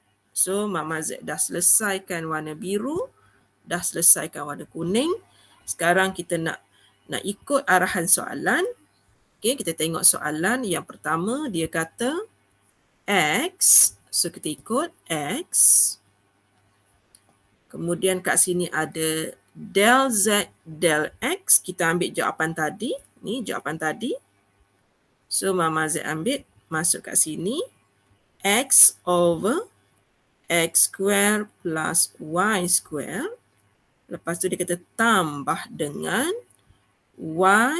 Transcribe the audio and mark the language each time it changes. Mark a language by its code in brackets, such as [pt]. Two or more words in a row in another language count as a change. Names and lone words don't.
[ms] So Mama Z dah selesaikan warna biru, dah selesaikan warna kuning. Sekarang kita nak ikut arahan soalan. Okay, kita tengok soalan yang pertama, dia kata X. So kita ikut X. Kemudian kat sini ada [en] del Z del X. [ms] Kita ambil jawapan tadi. Ni jawapan tadi. So Mama Z ambil, masuk kat sini. [en] X over X square plus Y square. [ms] Lepas tu dia kata tambah dengan Y.